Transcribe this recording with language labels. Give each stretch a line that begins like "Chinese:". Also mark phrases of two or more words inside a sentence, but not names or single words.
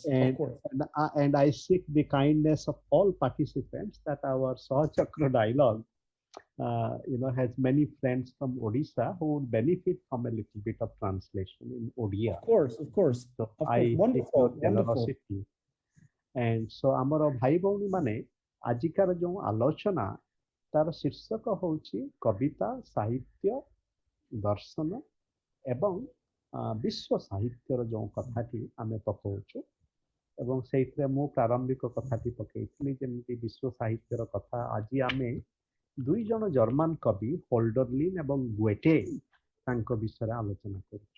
English: And I seek the kindness of all participants that our Sahachkara dialogue, has many friends from Odisha who would benefit from a little bit of translation in Odia. Of course. So I seek your generosity. And so
Odia: ଆମର ଭାଇ ଭଉଣୀ ମାନେ ଆଜିକାର ଯୋ ଆଲୋଚନା ତାର ଶୀର୍ଷକ ହେଉଛି କବିତା ସାହିତ୍ୟ ଦର୍ଶନ ଏବଂ ବିଶ୍ୱ ସାହିତ୍ୟର ଯେଉଁ କଥାଟି ଆମେ ପକାଉଛୁ ଏବଂ ସେଇଥିରେ ମୁଁ ପ୍ରାରମ୍ଭିକ କଥାଟି ପକେଇଥିଲି ଯେମିତି ବିଶ୍ୱ ସାହିତ୍ୟର କଥା ଆଜି ଆମେ ଦୁଇ ଜଣ ଜର୍ମାନ କବି ହୋଲ୍ଡରଲିନ୍ ଏବଂ ଗୁଏଟେ ତାଙ୍କ ବିଷୟରେ ଆଲୋଚନା କରୁଛୁ।